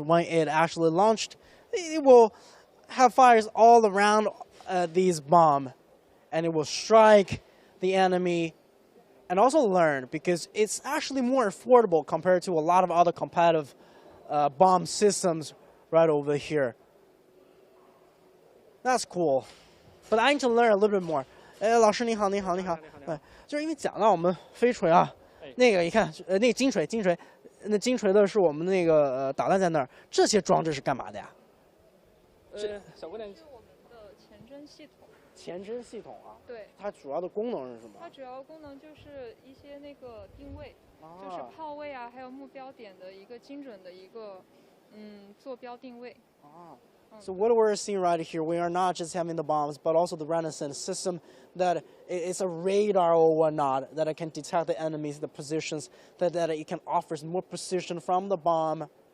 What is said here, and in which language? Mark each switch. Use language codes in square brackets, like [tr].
[en] When it actually launched, it will have fires all around these bombs, and it will strike the enemy and also learn, because it's actually more affordable compared to a lot of other competitive bomb systems right over here. That's cool. But I need to learn a little bit more. [zh] 老师你好，你好，你好。就是因为讲到我们飞锤啊。那个你看，那个金锤，那金锤的是我们那个导弹在那儿，这些装置是干嘛的呀？小姑娘，是我们的前侦系统。前侦系统啊？对。它主要的功能是什么？它主要功能就是一些那个定位，就是炮位啊，还有目标点的一个精准的一个坐标定位。 [en] So what we're seeing right here, we are not just having the bombs, but also the reconnaissance system that it's a radar or whatnot that it can detect the enemies, the positions, that it can offer more precision from the bomb.